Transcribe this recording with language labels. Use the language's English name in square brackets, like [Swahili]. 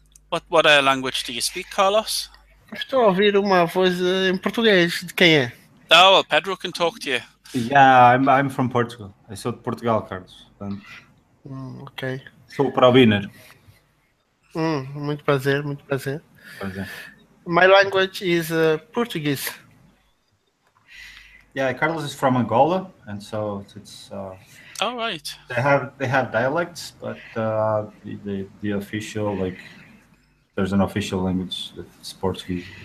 [English] What language do you speak, Carlos? [Portuguese] Estou a ouvir uma voz em português. De quem é? [English] Oh, well, Pedro can talk to you. Yeah, I'm from Portugal. I [Portuguese] sou de Portugal, [English] Carlos. Okay. Sou para o winner. [Portuguese] Muito prazer, muito prazer. Prazer. [English] My language is Portuguese. Yeah, Carlos is from Angola, and so it's Oh, right. they have dialects, but the official, like, there's an official language that's Portuguese.